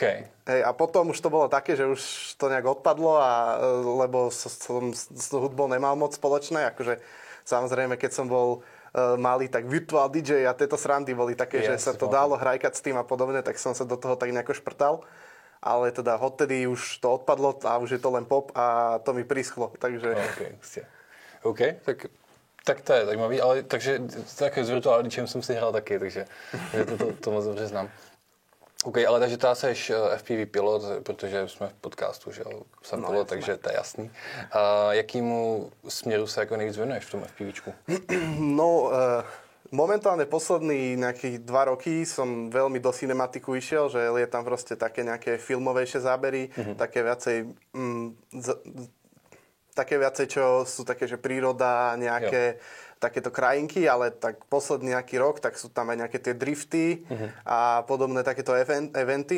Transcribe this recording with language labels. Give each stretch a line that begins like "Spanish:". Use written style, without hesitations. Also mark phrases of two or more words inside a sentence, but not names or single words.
Slovak: Hej, a potom už to bolo také, že už to nejak odpadlo, lebo som s hudbou nemal moc spoločné. Akože samozrejme, keď som bol malý, tak
English: virtual DJ
Slovak: a tieto srandy boli také, že sa to dalo hrajkať s tým a podobne, tak som sa do toho tak nejako šprtal. Ale teda odtedy už to odpadlo a už je to len pop a to mi prischlo, takže...
Czech: OK, tak to je zajímavý, ale takže také s
English: virtual DJem
Czech: jsem si hrál taky, takže to moc dobře znám. OK, ale takže ty seš FPV pilot, protože jsme v podcastu, že jo, jsem pilot, jasné. Takže to je jasný. A jakýmu směru se jako nejvíc věnuješ v tom FPVčku? No,
Slovak: momentálne poslední nejakých 2 roky som veľmi do cinematiku išiel, že lietam proste také nejaké filmovejšie zábery, také viacej, čo sú také, že príroda, nejaké takéto krajinky, ale tak posledný nejaký rok, tak sú tam aj nejaké tie drifty a podobné takéto eventy.